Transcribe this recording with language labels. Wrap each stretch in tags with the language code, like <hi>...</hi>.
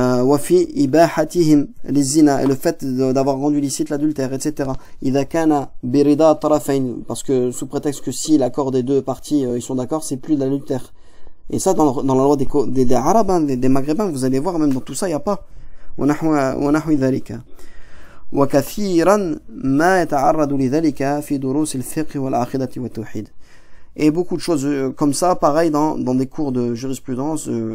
<ar>وفي إباحتهم للزنا,</ar> <fr>et le fait d'avoir rendu licite l'adultère, etc.</fr> <ar>إذا كان برضا الطرفين,</ar> <fr>parce que sous prétexte que si l'accord des deux parties ils sont d'accord, c'est plus de l'adultère. Et ça dans la loi des Arabes, des Maghrébins, vous allez voir, même dans tout ça il n'y a pas.</fr> <ar>ونحو ذلك وكثيرا ما يتعرض لذلك في دروس الفقه والعقيدة والتوحيد.</ar> <fr>Et beaucoup de choses comme ça, pareil dans des cours de jurisprudence,</fr>